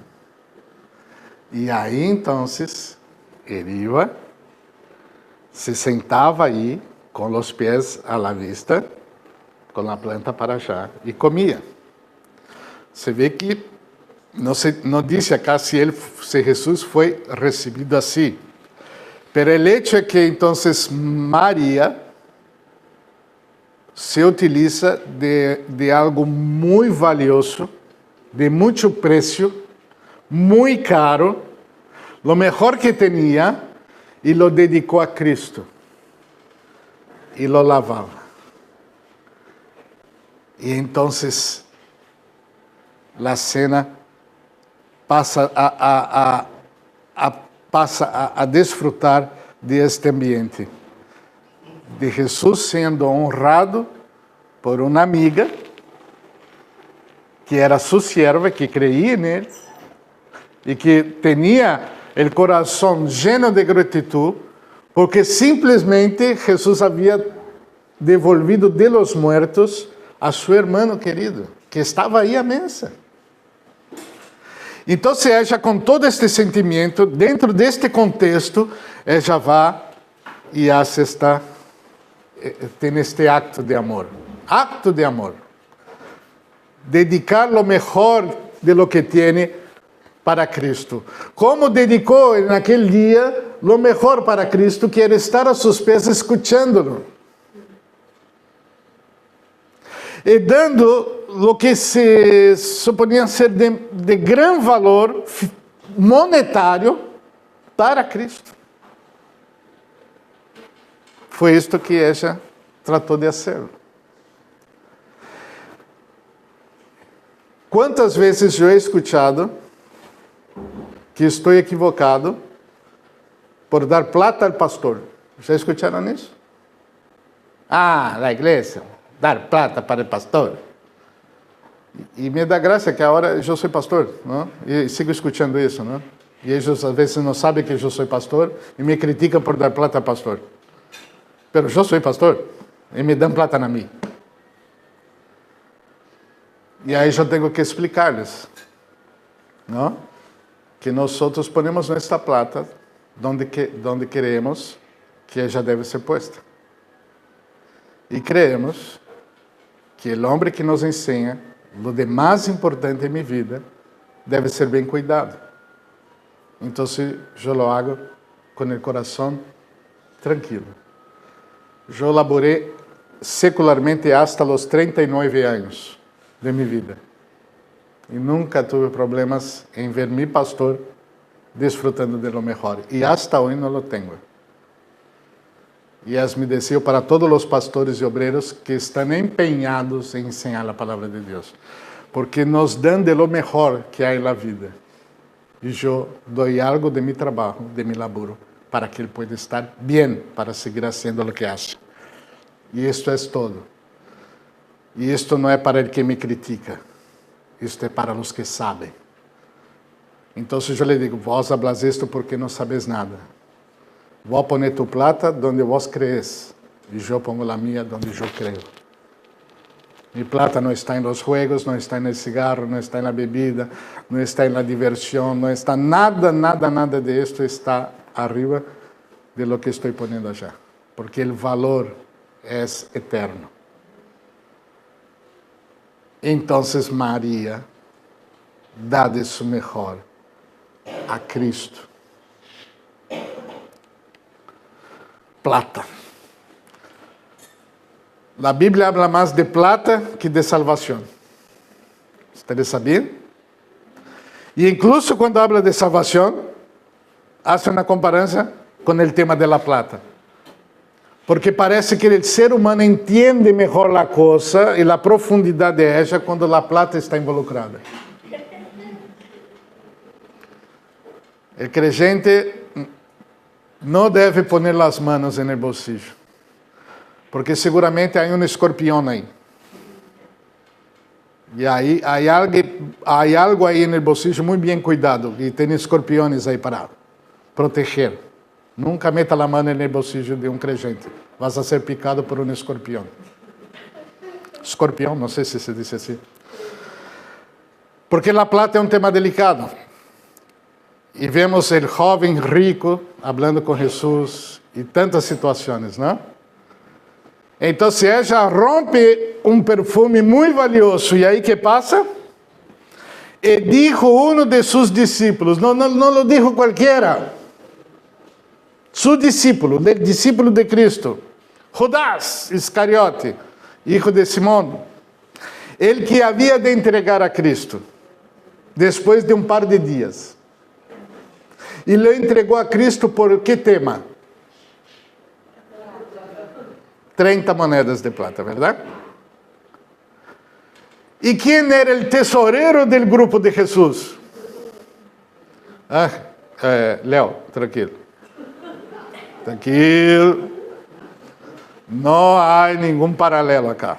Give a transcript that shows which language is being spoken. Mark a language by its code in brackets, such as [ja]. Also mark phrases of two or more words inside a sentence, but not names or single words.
[pt] E aí, então, ele se sentava aí, com os pés [es] à la vista, [pt] com a planta para allá e comia. Você vê que não disse acá se Jesus foi recebido assim. [es] Pero el hecho [pt] é que então Maria se utiliza de algo muito valioso, de muito preço, muito caro, [es] lo mejor [pt] que tinha, e lo dedicou a Cristo. E lo lavava. E então a cena passa a desfrutar deste ambiente. De Jesus sendo honrado por uma amiga, que era sua serva, que creía nele, e que tinha o coração [es] lleno de gratitud, [pt] porque simplesmente Jesus havia devolvido [es] de los muertos [pt] a seu irmão querido, que estava aí à mesa. Então, ela, com todo este sentimento, dentro deste contexto, ela vai e tem este acto de amor. [es] Acto de amor. Dedicar lo mejor de lo que tiene para Cristo. [pt] Como dedicou naquele dia [es] lo mejor [pt] para Cristo, que era estar a seus pés escuchando-lo. E dando [es] lo que se suponia [pt] ser de gran valor monetário para Cristo. Foi isto que ela tratou de fazer. Quantas vezes eu [es] he escuchado [pt] que estou equivocado por dar plata ao pastor? Já escutaram isso? Ah, na igreja, dar plata para o pastor. E me dá graça que agora eu sou pastor, não? E sigo escutando isso, não? E eles às vezes não sabem que eu sou pastor e me criticam por dar plata ao pastor. Pero eu sou pastor e me dão plata a mim. E aí eu tenho que explicar-lhes, não? Que nós ponemos nossa plata [es] donde queremos [pt] que ela deve ser posta. E creemos que o homem que nos ensina lo de mais importante em minha vida deve ser bem cuidado. Então, eu [es] lo hago [pt] com o coração tranquilo. Eu laborei secularmente hasta os 39 anos de minha vida. E nunca tive problemas em ver meu pastor desfrutando [es] de lo mejor. [pt] E hasta hoje não lo tenho. E [es] es mi deseo [pt] para todos os pastores e obreiros que estão empenhados em ensinar a palavra de Deus. Porque nos dão [es] de lo mejor [pt] que há na vida. E eu dou algo de meu trabalho, de meu laburo, para que ele pueda estar bem, para seguir fazendo o que acha. E isto é todo. E isto não é para [es] el que [pt] me critica. Isto é para os que sabem. Então, eu lhe digo, vós hablas isto porque não sabes nada. [es] Vou poner tu plata donde vos crees. [pt] E eu pongo a minha donde eu creio. [es] Mi plata [pt] não está em [es] los juegos, [pt] não está no cigarro, não está na bebida, não está na diversão, não está nada [es] de esto está arriba de lo que [pt] estou [es] poniendo allá. [pt] Porque o valor é eterno. Então, Maria dá [es] de su mejor [pt] a Cristo. Plata. A Bíblia habla mais de plata que de salvação. Vocês sabiam? E incluso quando habla de salvação, hace uma comparação com o tema da plata. Porque parece que o ser humano entende melhor a coisa e a profundidade de ela quando a plata está involucrada. O creyente não deve pôr as manos no bolsillo, porque seguramente há escorpião aí. E aí há algo aí no bolsillo muito bem cuidado, e tem escorpiões aí para proteger. Nunca meta a mão no bolsillo de creyente. Vas a ser picado por escorpião. Escorpião, não sei se se diz assim. Porque a plata é tema delicado. E vemos o jovem rico falando com Jesus e tantas situações, não? Então ella rompe um perfume muito valioso. E aí que passa? [es] E dijo uno de sus discípulos, no lo dijo cualquiera, su discípulo, del discípulo de Cristo, Judas Iscariote, hijo de Simón, el que había de entregar a Cristo, después de un par de días. [pt] E le entregou a Cristo por que tema? 30 moedas de plata, ¿verdad? [es] ¿Y quién era el tesorero del grupo de Jesús? Leo, tranquilo. Tranquilo. No hay ningún paralelo acá.